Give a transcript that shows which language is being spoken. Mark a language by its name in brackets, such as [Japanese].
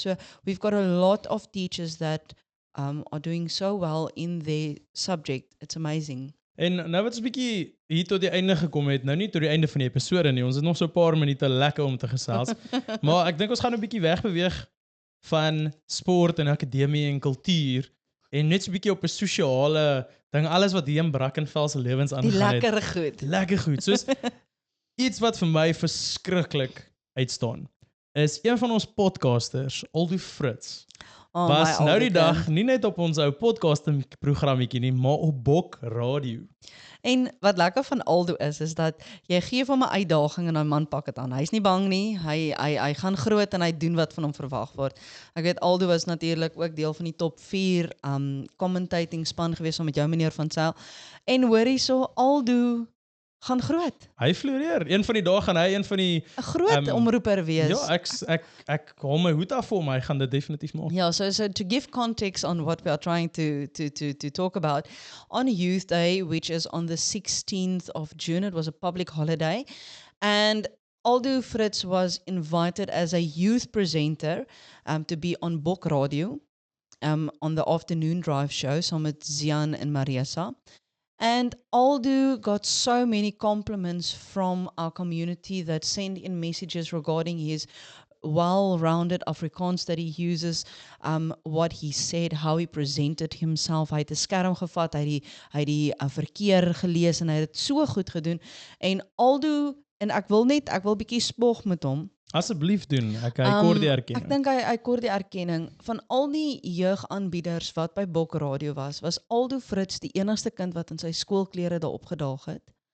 [English] So we've got a lot of teachers that are doing so well in their subject. It's amazing. [Afrikaans] En nou wat ons bietjie hier tot die einde gekom het, nou nie tot die einde van die episode nie, ons het nog so 'n paar minute lekker om te gesels, maar ek dink ons gaan 'n bietjie wegbeweeg van sport en akademie en kultuur en net so 'n bietjie op 'n sosiale ding, alles wat hier in Brackenfell se lewens aangaan het. Die lekker goed. Lekker goed, soos iets wat vir my verskriklik uitstaan, is een van ons podcasters, Aldo Fritz, was nou die dag nie net op ons ou podcast programmetjie nie, maar op Bok Radio. En wat lekker van Aldo is dat jy gee hom 'n uitdaging en 'n man pak dit aan. Hy's nie bang nie. Hy gaan groot en hy doen wat van hom verwag word. Ek weet Aldo was natuurlik ook deel van die top 4 commentating span gewees saam met jou meneer Van Zyl. En hoor hierso, Aldo gaan groot. Hy floreer. Een van die dae gaan hy een van die 'n groot omroeper wees. Ja, ek haal my hoed af vir hom. Hy gaan dit definitief maak. [English] Yeah, so to give context on what we are trying to talk about, on Youth Day, which is on the 16th of June, it was a public holiday, and Aldo Fritz was invited as a youth presenter to be on Bok Radio on the afternoon drive show, so with Zian and Mariesa. And Aldo got so many compliments from our community that sent in messages regarding his well-rounded Afrikaans that he uses, what he said, how he presented himself. [Afrikaans] Hy het 'n skerm gevat, hy het die verkeer gelees en hy het dit so goed gedoen. En Aldo, en ek wil bietjie spog met hom. Asseblief doen. Hy kort die erkenning. Ek dink hy kort die erkenning van al die jeugaanbieders wat by Bok Radio was Aldo Fritz die enigste kind wat in sy skoolklere daar opgedaag het.